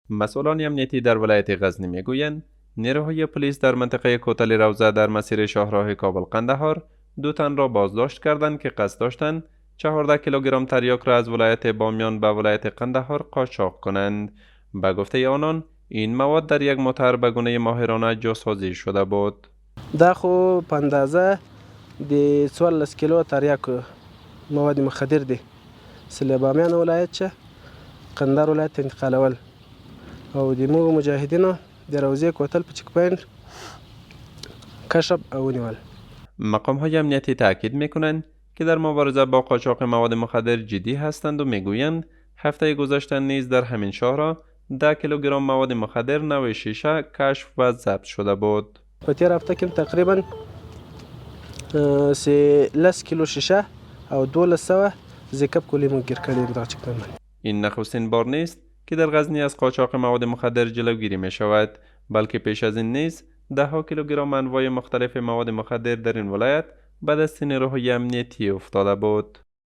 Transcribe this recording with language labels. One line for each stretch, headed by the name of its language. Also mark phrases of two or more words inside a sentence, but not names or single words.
Persian: مسئولان امنیتی در ولایت غزنی میگویند نیروهای پلیس در منطقه کوتل روضه در مسیر شاهراه کابل قندهار 2 تن را بازداشت کردند که قصد داشتند 14 کیلوگرم تریاک را از ولایت بامیان به ولایت قندهار قاچاق کنند. به گفته آنان این مواد در یک موتر به گونه ماهرانه جاسازی شده بود.
Pashto: دا خو په اندازه د 14 کیلو تریاک مواد مخدر دي چې له بامیان ولایت څخه قندهار ولایت ته انتقالول او د موږ مجاهدینو د روضې کوتل په
English: check point
Pashto: کشف او ونیول.
Persian: مقام های امنیتی تاکید میکنند که در مبارزه با قاچاق مواد مخدر جدی هستند و میگویند هفته گذشته نیز در همین شهر 10 کیلوگرم مواد مخدر نوع شیشه کشف و ضبط شده بود.
Pashto: په تیر هفته کې تقریبا 13 کیلو شیشه او 1200 زیکب کلی موږ ګیر کړي دا
English: check point.
Persian: این نخستین بار نیست که در غزنی از قاچاق مواد مخدر جلوگیری می شود، بلکه پیش از این نیز 10 کیلوگرم انواع مختلف مواد مخدر در این ولایت به دست نیروهای امنیتی افتاده بود.